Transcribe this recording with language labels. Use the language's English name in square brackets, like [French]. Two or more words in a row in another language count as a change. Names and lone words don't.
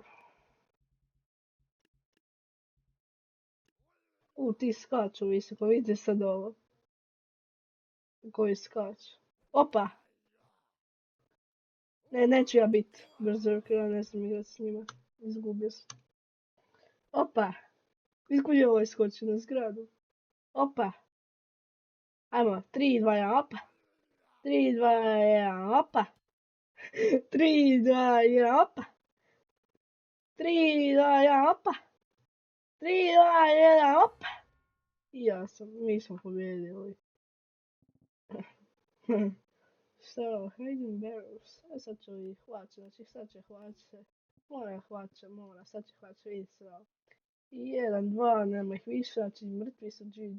[Bosnian] Ti skaču visoko, vidite sad ovo. Koji skaču. Opa! Ne, neću ja biti Berserker, ja ne znam igrat s njima. Izgubio sam. Opa! Vidite je ovaj skoči na zgradu. Opa! Ajmo, 3, 2, 1, opa! 3, 2, 1, opa! 3, 2, 1, opa! 3, 2, 1, opa! 3, 2, 1, opa! Mi smo pobjedili. Šta je ovo? Hidden Barrels. Sad ću ih hvaći, znači sad će hvaće. Sad će hvaće, vidjeti sve ovo. 1, 2, nema ih više, znači mrtvi su GG.